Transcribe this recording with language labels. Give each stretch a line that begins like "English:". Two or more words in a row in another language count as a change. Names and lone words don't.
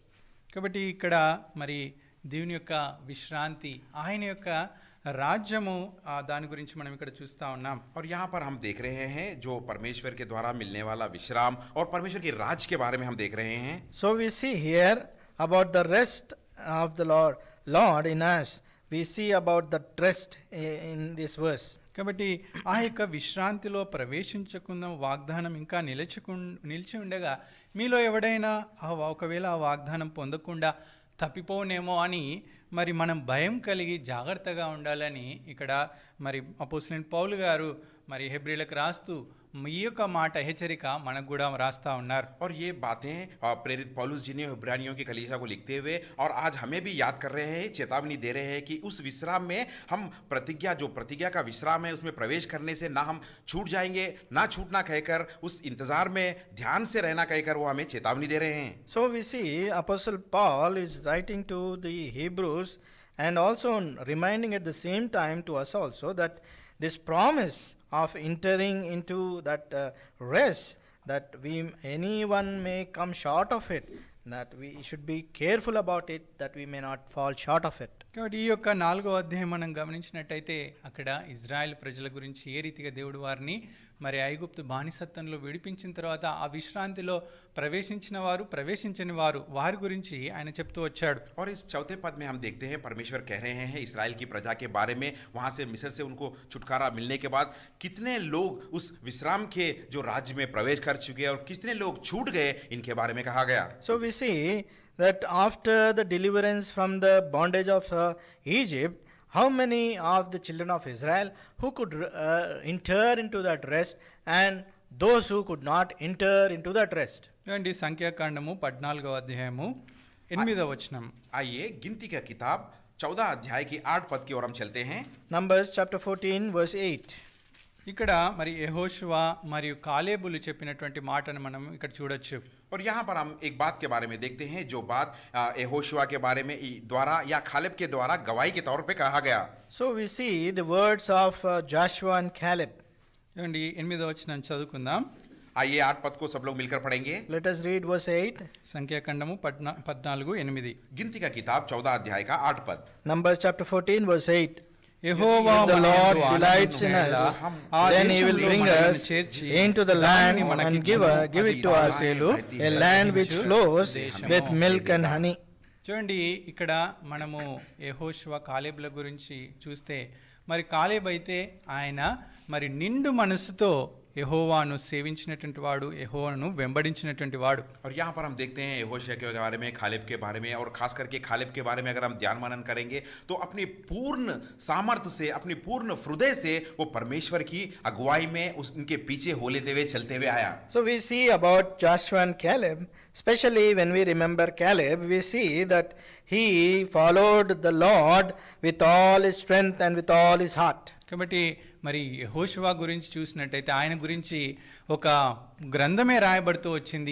Telugu: కాబట్టి ఇక్కడ మరి దేవుని యొక్క విశ్రాంతి, ఆయన యొక్క రాజ్యము, దాని గురించి మనం ఇక్కడ చూస్తా ఉన్నాం.
Hindi: और यहाँ पर हम देख रहे हैं जो परमेश्वर के द्वारा मिलने वाला विश्राम और परमेश्वर के राज के बारे में हम देख रहे हैं.
English: So we see here about the rest of the Lord in us. We see about the rest in this verse.
Telugu: కాబట్టి ఆ యొక్క విశ్రాంతిలో ప్రవేశించకుండా వాగ్దానం ఇంకా నిలిచి ఉండగా, మీలో ఎవడైనా ఒకవేళ ఆ వాగ్దానం పొందకుండా తప్పిపోనేమో అని మరి మనం భయం కలిగి జాగ్రత్తగా ఉండాలని ఇక్కడ మరి అపోస్తలుడైన పౌలు గారు మరి హెబ్రీలకు రాస్తూ ఈ యొక్క మాట హెచ్చరిక మనకు కూడా రాస్తా ఉన్నారు.
Hindi: और ये बातें प्रेरित पौलुस जी ने इब्रानियों की कलीसिया को लिखते हुए और आज हमें भी याद कर रहे हैं, चेतावनी दे रहे हैं कि उस विश्राम में हम प्रतिज्ञा का विश्राम है उसमें प्रवेश करने से ना हम छूट जाएंगे, ना छूटना कहकर उस इंतजार में ध्यान से रहना कहकर वो हमें चेतावनी दे रहे हैं.
English: So we see Apostle Paul is writing to the Hebrews and also reminding at the same time to us also that this promise of entering into that rest, that anyone may come short of it, that we should be careful about it, that we may not fall short of it.
Telugu: కాబట్టి ఈ యొక్క 4వ అధ్యాయం మనం గమనించినట్టయితే అక్కడ ఇజ్రాయెల్ ప్రజల గురించి ఏ రీతిగా దేవుడు వారిని మరి ఐగుప్తు బానిసత్వంలో విడిపించిన తర్వాత ఆ విశ్రాంతిలో ప్రవేశించిన వారు, ప్రవేశించని వారు, వారి గురించి ఆయన చెప్తూ వచ్చాడు.
Hindi: और इस चौथे पद में हम देखते हैं परमेश्वर कह रहे हैं इस्राएल की प्रजा के बारे में, वहां से मिस्र से उनको छुटकारा मिलने के बाद कितने लोग उस विश्राम के जो राज्य में प्रवेश कर चुके और कितने लोग छूट गए, इनके बारे में कहा गया.
English: So we see that after the deliverance from the bondage of Egypt, how many of the children of Israel who could enter into that rest and those who could not enter into that rest.
Telugu: చూడండి సంఖ్యాకాండము 14వ అధ్యాయము 8వ వచనం.
Hindi: आइए गिनती का किताब 14 अध्याय की 8 पद की ओर हम चलते हैं.
English: Numbers chapter 14 verse 8.
Telugu: ఇక్కడ మరి యెహోషువ మరియు కాలేబులు చెప్పినటువంటి మాటను మనం ఇక్కడ చూడొచ్చు.
Hindi: और यहाँ पर हम एक बात के बारे में देखते हैं जो बात यहोशुआ के बारे में द्वारा या खालेब के द्वारा गवाही के तौर पे कहा गया.
English: So we see the words of Joshua and Caleb.
Telugu: చూడండి 8వ వచనం చదువుకుందాం.
Hindi: आइए 8 पद को सब लोग मिलकर पढ़ेंगे.
English: Let us read verse 8.
Telugu: సంఖ్యాకాండము 14:8.
Hindi: गिनती का किताब 14 अध्याय का 8 पद.
English: Numbers chapter 14 verse 8.
Telugu: యెహోవా
English: If the
Telugu: మన
English: Lord
Telugu: యందు
English: delights in
Telugu: ఆనందించునేలా,
English: us,
Telugu: ఆ
English: then He will
Telugu: దేశంలో
English: bring
Telugu: మనల్ని
English: us
Telugu: చేర్చి
English: into the land
Telugu: దానిని
English: and
Telugu: మనకిచ్చును.
English: give it to us a land which flows with milk and honey.
Telugu: చూడండి ఇక్కడ మనము యెహోషువ కాలేబుల గురించి చూస్తే, మరి కాలేబ్ అయితే ఆయన మరి నిండు మనసుతో యెహోవాను సేవించినటువంటి వాడు, యెహోవాను వెంబడించినటువంటి వాడు.
Hindi: और यहाँ पर हम देखते हैं यहोशुआ के बारे में, खालेब के बारे में, और खास करके खालेब के बारे में अगर हम ध्यान मनन करेंगे तो अपनी पूर्ण सामर्थ्य से, अपनी पूर्ण हृदय से वो परमेश्वर की अगुवाई में उनके पीछे हो लेते हुए चलते हुए आया.
English: So we see about Joshua and Caleb, especially when we remember Caleb, we see that he followed the Lord with all his strength and with all his heart.
Telugu: కాబట్టి మరి యెహోషువ గురించి చూసినట్టయితే ఆయన గురించి ఒక గ్రంథమే రాయబడుతూ వచ్చింది.